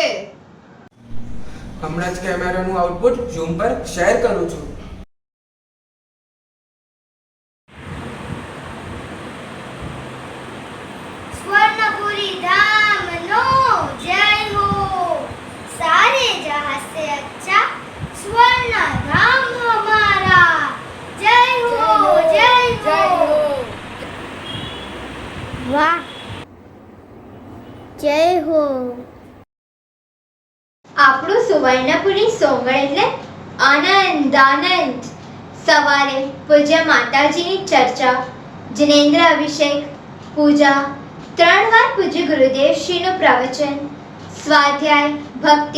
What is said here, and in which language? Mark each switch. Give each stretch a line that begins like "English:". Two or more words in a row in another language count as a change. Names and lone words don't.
Gujarati: હમણાં જ કેમેરાનું આઉટપુટ ઝૂમ પર શેર કરું છું. સ્વર્ણપુરી ધામનો જય હો.
Hindi: सारे जहां से अच्छा स्वर्ण धाम हमारा. जय हो, जय हो.
Gujarati: વાહ, જય હો. આપણું સુવર્ણપુરી સોમવાર એટલે આનંદ. સવારે પૂજ્ય માતાજીની ચર્ચા, જિનેન્દ્ર અભિષેક, પૂજા, 3 વાર પૂજ્ય ગુરુદેવશ્રીનું પ્રવચન, સ્વાધ્યાય, ભક્તિ.